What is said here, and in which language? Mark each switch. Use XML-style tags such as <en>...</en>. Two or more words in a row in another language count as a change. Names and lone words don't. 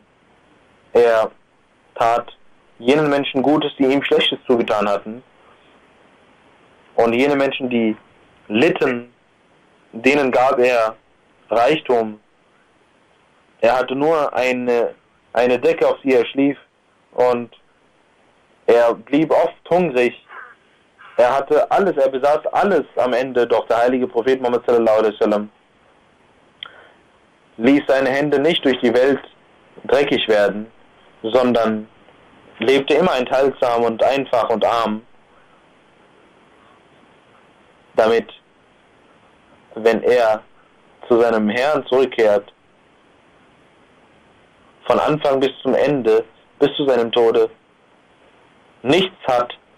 <de>Er tat jenen Menschen Gutes, die ihm Schlechtes zugetan hatten, und jene Menschen, die litten, denen gab er Reichtum. Er hatte nur eine Decke, auf die er schlief, und er blieb oft hungrig. Er hatte alles, er besaß alles am Ende, doch der heilige Prophet Muhammad</de> <ar>صلى الله عليه وسلم</ar> <de>ließ seine Hände nicht durch die Welt dreckig werden, sondern lebte immer enthaltsam und einfach und arm, damit, wenn er zu seinem Herrn zurückkehrt, von Anfang bis zum Ende, bis zu seinem Tode, nichts hat</de>